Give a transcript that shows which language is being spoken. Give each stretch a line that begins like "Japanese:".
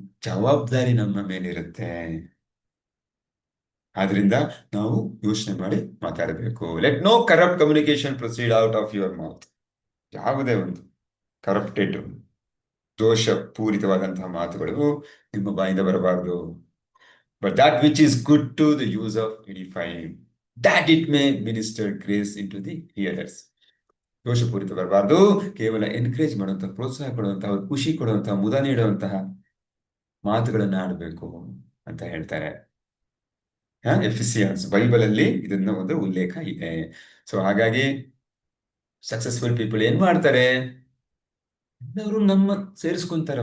Kannada: ಜವಾಬ್ದಾರಿ ನಮ್ಮ ಮೇಲಿರುತ್ತೆ. ಆದ್ರಿಂದ ನಾವು ಯೋಚನೆ ಮಾಡಿ ಮಾತಾಡಬೇಕು.
English: Let no corrupt communication proceed out of your mouth.
Kannada: ಯಾವುದೇ ಒಂದು ಕರಪ್ಟೆಡ್, ದೋಷ ಪೂರಿತವಾದಂತಹ ಮಾತುಗಳು ನಿಮ್ಮ ಬಾಯಿಂದ ಬರಬಾರದು. But
English: that which is good to the use of edifying, that it may minister grace into the hearers.
Kannada: ದೋಷಪೂರಿತ ಬರಬಾರ್ದು. ಕೇವಲ ಎನ್ಕರೇಜ್ ಮಾಡುವಂತಹ, ಪ್ರೋತ್ಸಾಹ ಕೊಡುವಂತಹ, ಖುಷಿ ಕೊಡುವಂತಹ, ಮುದ ನೀಡುವಂತಹ ಮಾತುಗಳನ್ನ ಆಡಬೇಕು ಅಂತ ಹೇಳ್ತಾರೆ. ಎಫಿಸಿಯನ್ಸ್ ಬೈಬಲ್ ಅಲ್ಲಿ ಇದನ್ನ ಒಂದು ಉಲ್ಲೇಖ ಇದೆ. ಸೊ ಹಾಗಾಗಿ ಸಕ್ಸಸ್ಫುಲ್ ಪೀಪಲ್ ಏನ್ ಮಾಡ್ತಾರೆ, ಎಲ್ಲರೂ ನಮ್ಮ ಸೇರಿಸ್ಕೊಂತಾರೆ.